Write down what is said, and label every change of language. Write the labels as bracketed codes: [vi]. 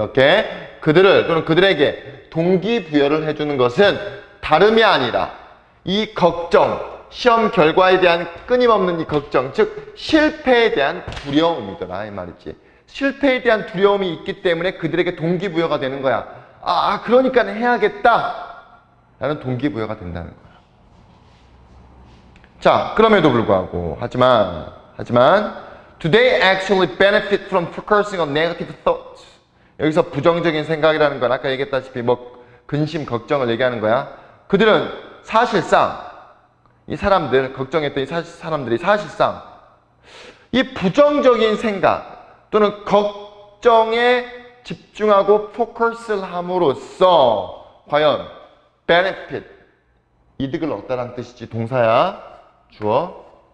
[ko] 이렇게 그들을 또는 그들에게 동기부여를 해주는 것은 다름이 아니라 이 걱정, 시험 결과에 대한 끊임없는 이 걱정, 즉 실패에 대한 두려움이더라 이 말이지. 실패에 대한 두려움이 있기 때문에 그들에게 동기부여가 되는 거야. 그러니까 해야겠다 라는 동기부여가 된다는 거야. 자, 그럼에도 불구하고 하지만 [en] do they actually benefit from focusing on negative thoughts? [ko] 여기서 부정적인 생각이라는 건 아까 얘기했다시피 뭐 근심, 걱정을 얘기하는 거야. 그들은 사실상 이 사람들, 걱정했던 이 사람들이 사실상 이 부정적인 생각 또는 걱정에 집중하고 포커스를 함으로써 과연 benefit, 이득을 얻다라는 뜻이지. 동사야. 주어.